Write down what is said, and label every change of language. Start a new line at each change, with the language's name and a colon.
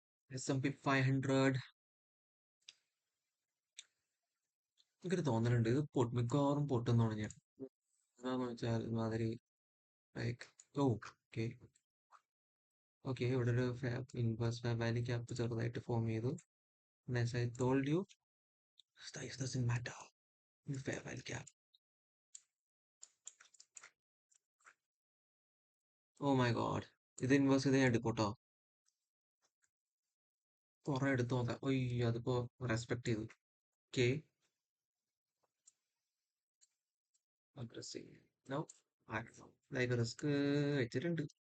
Malayalam: S&P 500 എനിക്കൊരു തോന്നലുണ്ട് ഇത് മിക്കവാറും പൊട്ടുന്നതാണ് ഞാൻ. എന്താന്ന് വെച്ചാൽ മാതിരി ലൈക്ക്, ഓ ഓക്കെ ഓക്കെ, ഇവിടെ ഒരു ഇൻവേഴ്സ് ഫെയർ വാല്യൂ ക്യാപ്പ് ചെറുതായിട്ട് ഫോം ചെയ്തു.
English: And as I told you, size doesn't matter in fair value gap. Oh my god,
Malayalam: ഇത് ഇൻവേഴ്സ് ചെയ്ത് ഞാൻ എടുക്കോട്ടോ. കുറെ എടുത്ത് നോക്കാം. ഒയ്യോ അതിപ്പോ റെസ്പെക്ട് ചെയ്തു. Okay, aggressive. No, like risk വെച്ചിട്ടുണ്ട്.